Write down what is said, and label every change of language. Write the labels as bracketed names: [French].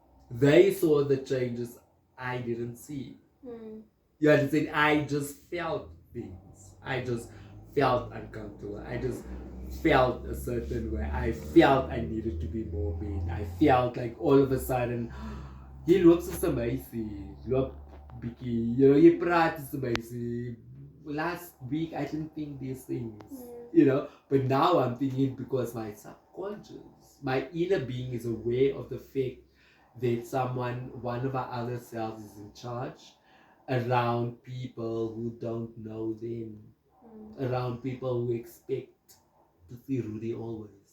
[English] They saw the changes I didn't see. You understand? I just felt things. I just felt uncomfortable. I just felt a certain way. I felt I needed to be more mean. I felt like all of a sudden, [Afrikaans] jy loop so amazing. Loop bietjie, jy praat so amazing. [English] Last week I didn't think these things. But now I'm thinking because my subconscious, my inner being is aware of the fact that one of our other selves is in charge around people who don't know them, around people who expect to see Rudy always.